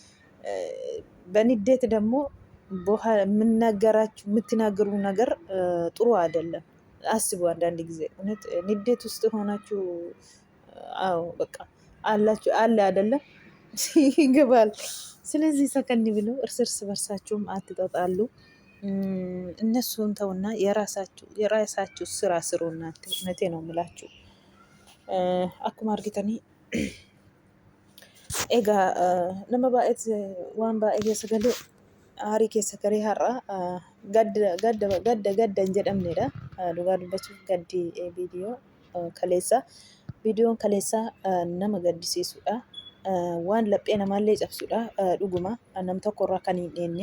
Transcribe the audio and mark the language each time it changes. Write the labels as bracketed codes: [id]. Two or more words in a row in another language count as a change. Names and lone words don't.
[am] በንዴት ደግሞ የምትናገሩ ነገር ጥሩ አይደለም። አስቡ። አንዳንድ ጊዜ እውነት ንዴት ውስጥ ሆናችሁ በቃ አለ አይደለም ይገባል። ስለዚህ ሰከን ብለው እርስ በርሳችሁም አትጣጣሉ። እነሱን ተውና የራሳችሁ ስራ ስሩ። እናንተ እውነቴ ነው የምላችሁ። [om] akkuma argitani ኤጋ nama baay'ee waan baay'ee keessa galee aarii keessa garee har'a gadda hin jedhamnedha. Dhugaa dubbachuuf gaddi viidiyoon kaleessaa nama gaddisiisudha. Waan laphee namaallee cabsudha. Dhuguma nam tokkorraa kan hin dheenne.